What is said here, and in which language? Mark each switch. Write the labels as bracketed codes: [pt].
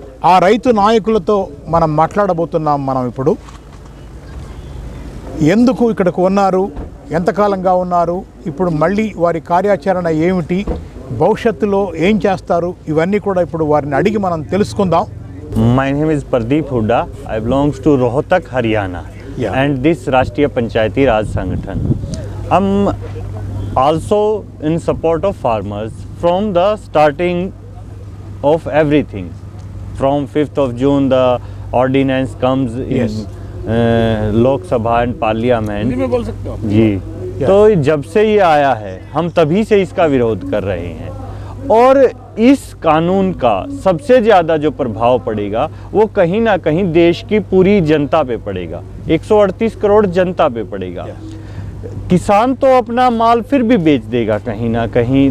[te] ఆ రైతు నాయకులతో మనం మాట్లాడబోతున్నాం. మనం ఇప్పుడు ఎందుకు ఇక్కడికి ఉన్నారు, ఎంతకాలంగా ఉన్నారు, ఇప్పుడు మళ్ళీ వారి కార్యాచరణ ఏమిటి, భవిష్యత్తులో ఏం చేస్తారు, ఇవన్నీ కూడా ఇప్పుడు వారిని అడిగి మనం తెలుసుకుందాం. [en] My name is Pradeep Hooda. I belongs to Rohtak, Haryana, and this Rashtriya Panchayati Raj Sangathan. I'm also in support of farmers from the starting of everything. From 5th of June, the ordinance comes in Lok Sabha and Parliament. [hi] जी, तो जब से ये आया है, हम तभी से इसका विरोध कर रहे हैं. और इस कानून का सबसे ज़्यादा जो प्रभाव पड़ेगा वो कहीं ना कहीं देश की पूरी जनता पे पड़ेगा. 138 करोड़ जनता पे पड़ेगा. किसान तो अपना माल फिर भी बेच देगा कहीं ना कहीं.